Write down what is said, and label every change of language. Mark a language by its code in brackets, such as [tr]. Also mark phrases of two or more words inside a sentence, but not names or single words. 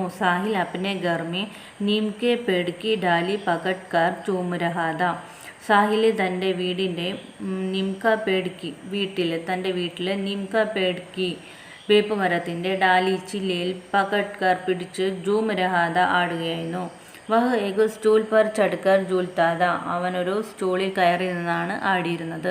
[hi] സാഹിൽ अपने घर में नीम के पेड़ की डाली पकड़ कर चूम रहा था. [ml] സാഹിൽ തൻ്റെ വീട്ടിൽ [hi] नीमके पेड़की [ml] വേപ്പ് മരത്തിൻ്റെ ഡാലി ചില്ലയിൽ [hi] पकड़ कर [ml] പിടിച്ച് [hi] झूम रहाथा [ml] ആടുകയായിരുന്നു. [hi] वह एक स्टूल पर चढ़कर झूलताथा, [ml] അവനൊരു സ്റ്റൂളിൽ കയറി നിന്നാണ് ആടിയിരുന്നത്.